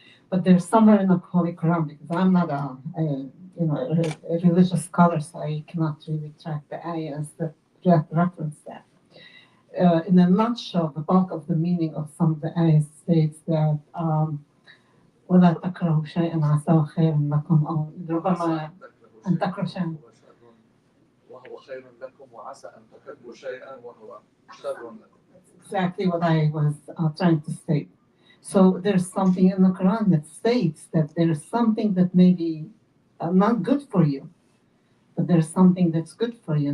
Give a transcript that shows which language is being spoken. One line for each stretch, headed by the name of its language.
English: But there's somewhere in the Holy Quran, because I'm not a religious scholar, so I cannot really track the ayahs that reference that. In a nutshell, the bulk of the meaning of some of the ayahs states that
Arabic: ولا تكرهوا شيئا عسى خير لكم أو ربما أن تكرهوا شيئا وهو خير لكم وعسى أن تحبوا شيئا وهو شر لكم.
English: exactly what I was trying to state. So there's something in the Quran that states that there's something that may be not good for you, but there's something that's good for you.